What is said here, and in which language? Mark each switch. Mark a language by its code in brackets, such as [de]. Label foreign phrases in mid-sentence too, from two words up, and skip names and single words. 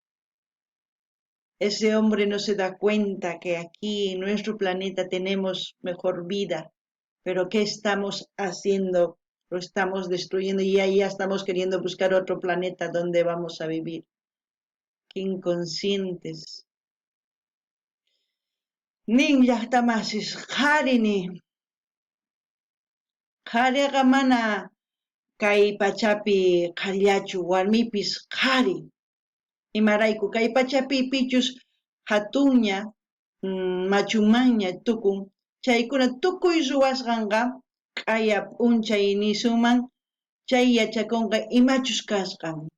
[es] Ese hombre no se da cuenta que aquí en nuestro planeta tenemos mejor vida, pero ¿qué estamos haciendo? Lo estamos destruyendo y ahí ya estamos queriendo buscar otro planeta donde vamos a vivir. Qué inconscientes. [qu] Nin llaqtamasis qarini, qhariqa mana kay pachapi qharillachu, warmipis qhari. Imarayku kay pachapi pichus hatuña, machunmanña tukun, chaykuna tukuy ruwasqanqa q'aya p'unchay nishuman, chay yachakunqa imachus kasqan.